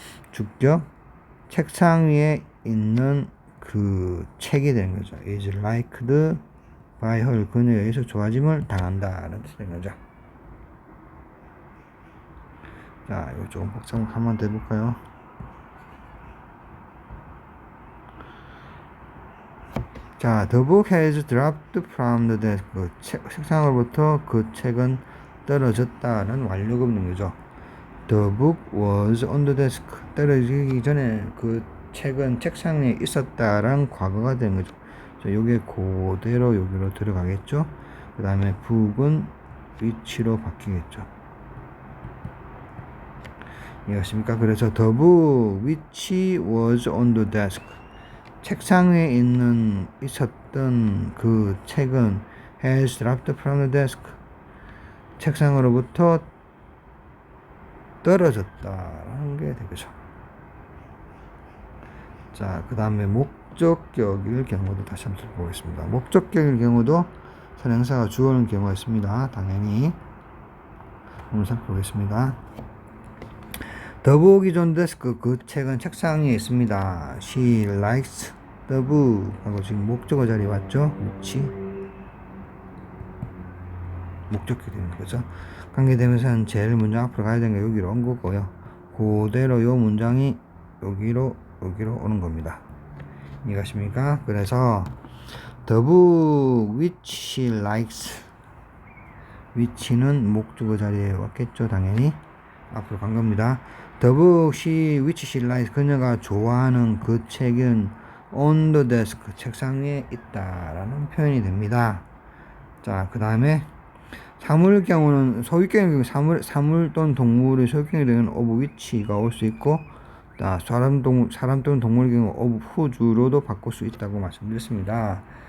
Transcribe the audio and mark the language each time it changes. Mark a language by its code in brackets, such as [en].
[ko] 주격 책상 위에 있는 그 책이 되는 거죠. [en] is liked by her [ko] 그녀에 의해서 좋아짐을 당한다라는 뜻이 되는 거죠. 자, 이거 조금 복잡한 거 한번 더 해볼까요? [en] 자, the book has dropped from the desk. [ko] 책상으로부터 그 책은 떨어졌다는 완료가 없는 거죠. [en] The book was on the desk. [ko] 떨어지기 전에 그 책은 책상에 있었다라는 과거가 되는 거죠. 자, 요게 그대로 여기로 들어가겠죠. 그 다음에 book은 위치로 바뀌겠죠. 이해하십니까? 그래서 [en] the book which was on the desk. [ko] 책상 위에 있었던 그 책은 [en] has dropped from the desk. [ko] 책상으로부터 떨어졌다라는 게 되겠죠. 자, 그 다음에 목적격일 경우도 다시 한번 살펴보겠습니다. 목적격일 경우도 선행사가 주어는 경우가 있습니다. 당연히 오늘 살펴보겠습니다. [en] The book is on the desk. [ko] 그 책은 책상 위에 있습니다. [en] She likes the book [ko] 하고 지금 목적어 자리에 왔죠. 위치 목적격이 되는 거죠. 관계되면서는 제일 문장 앞으로 가야 되는 게 여기로 온 거고요. 그대로 요 문장이 여기로 오는 겁니다. 이해가십니까? 그래서 [en] the book which she likes which는 [ko] 목적어 자리에 왔겠죠. 당연히 앞으로 간 겁니다. [en] The book which she likes [ko] 그녀가 좋아하는 그 책은 [en] on the desk [ko] 책상 위에 있다라는 표현이 됩니다. 자, 그 다음에 사물 경우는 소유격의 경우 사물 또는 동물의 소유격이 되는 of which가 올 수 있고, 사람 또는 동물의 경우 of who로도 바꿀 수 있다고 말씀드렸습니다.